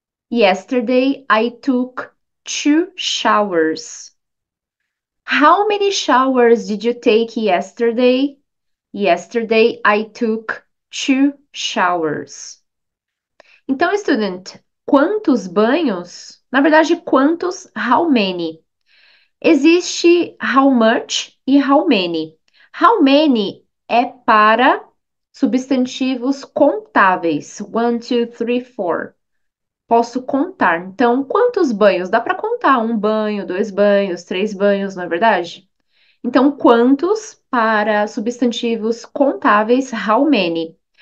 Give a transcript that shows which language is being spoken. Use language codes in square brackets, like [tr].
[en] Yesterday I took 2 showers. How many showers did you take yesterday? Yesterday I took 2 showers. [pt] Então, student, quantos banhos? Na verdade, quantos, [en] how many? [pt] Existe how much e how many. How many é para substantivos contáveis. [en] One, two, three, four. [pt] Posso contar. Então, quantos banhos? Dá para contar 1 banho, 2 banhos, 3 banhos, não é verdade? Então, quantos para substantivos contáveis? [en] How many?